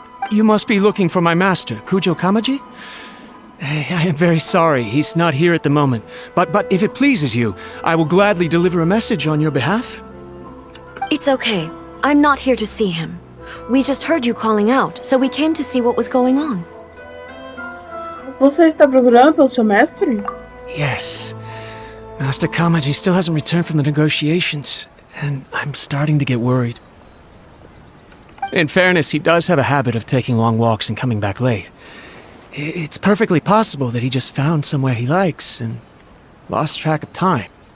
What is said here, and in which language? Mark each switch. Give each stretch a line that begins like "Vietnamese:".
English: You must be looking for my master, Kujo Kamaji? I am very sorry, he's not here at the moment. But if it pleases you, I will gladly deliver a message on your behalf. It's okay. I'm not here to see him. We just heard you calling out, so we came to see what was going on.
Portuguese: Você está procurando pelo seu mestre?
English: Yes. Master Kamaji still hasn't returned from the negotiations, and I'm starting to get worried. In fairness, he does have a habit of taking long walks and coming back late. It's perfectly possible that he just found somewhere he likes and lost track of time.